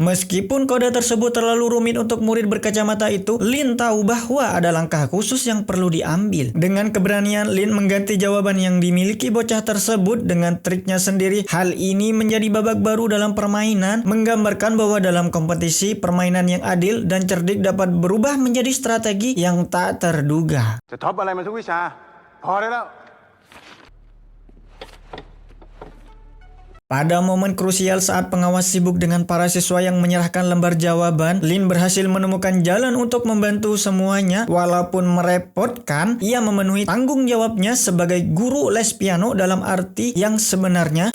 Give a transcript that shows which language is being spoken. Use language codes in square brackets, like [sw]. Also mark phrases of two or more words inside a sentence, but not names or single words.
[id] Meskipun kode tersebut terlalu rumit untuk murid berkacamata itu, Lin tahu bahwa ada langkah khusus yang perlu diambil. Dengan keberanian, Lin mengganti jawaban yang dimiliki bocah tersebut dengan triknya sendiri. Hal ini menjadi babak baru dalam permainan, menggambarkan bahwa dalam kompetisi permainan yang adil dan cerdik dapat berubah menjadi strategi yang tak terduga. [th] จะท็อปอะไรมันทุกวิชาพอได้แล้ว [id] Pada momen krusial saat pengawas sibuk dengan para siswa yang menyerahkan lembar jawaban, Lin berhasil menemukan jalan untuk membantu semuanya. Walaupun merepotkan, ia memenuhi tanggung jawabnya sebagai guru les piano dalam arti yang sebenarnya.